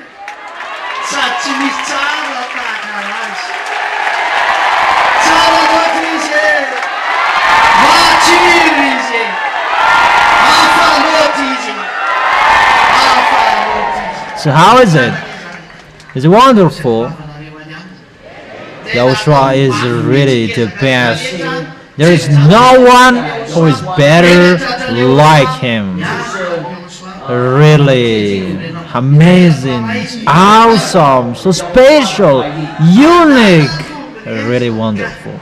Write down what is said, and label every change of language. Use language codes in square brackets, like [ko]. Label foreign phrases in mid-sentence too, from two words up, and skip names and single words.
[mg] Satsy misy tsara tahaka azy. Tsara loatra izy e! Matsiro izy e! Hafa loatra izy e! Hafa loatra izy. [en] So how is it? It's wonderful. Yahushua is really the best. There is no one who is better like him. Really amazing, awesome, so special, unique, really wonderful.